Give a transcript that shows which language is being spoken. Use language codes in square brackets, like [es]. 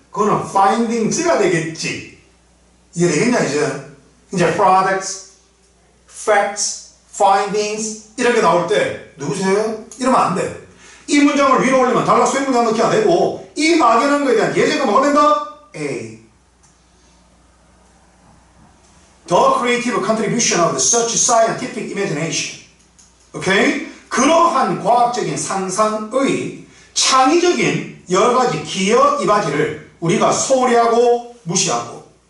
[ko] 그거는 findings가 되겠지. 이게 되겠냐 이제 products, facts, findings 이런 게 나올 때 누구세요? 이러면 안 돼. 이 문장을 위로 올리면 단락 수행 문장 넣기 안 되고 이 막연한 거에 대한 예제가 뭐가 된다? A. [en] The creative contribution of such scientific imagination. [ko] 오케이? 그러한 과학적인 상상의 창의적인 여러 가지 기여 이바지를 우리가 소홀히 무시하고.